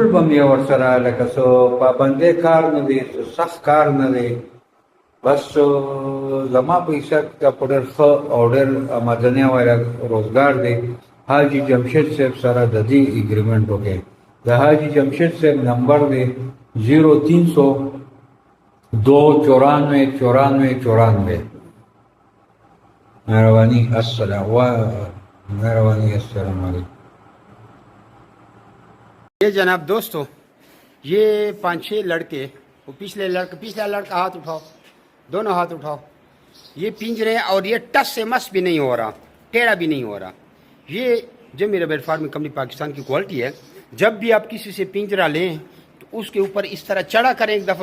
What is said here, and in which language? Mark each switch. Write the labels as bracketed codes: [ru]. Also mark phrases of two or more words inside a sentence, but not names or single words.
[ps] به مې ورسره لکه څه پابندی کار نه دی سخت کار نه دی بس زما په حساب کې په ډېر ښه او ډېر آمدنۍ والا روزګار دی حاجي جمشید صاحب سره د دې اګریمنټ وکړي د حاجي جمشید صاحب نمبر دی 0302949494 مهرباني السلام علیکم [ur] یہ جناب دوستوں یہ 5-6 لڑکے وہ پچھلا لڑکا ہاتھ اٹھاؤ دونوں ہاتھ اٹھاؤ یہ پنجرے اور یہ ٹس سے مس بھی نہیں ہو رہا ٹیڑھا بھی نہیں ہو رہا یہ جب میرا [en] bird farming company [ur] پاکستان کی کوالٹی ہے جب بھی آپ کسی سے پنجرا لیں تو اس کے اوپر اس طرح چڑھا کریں ایک دفعہ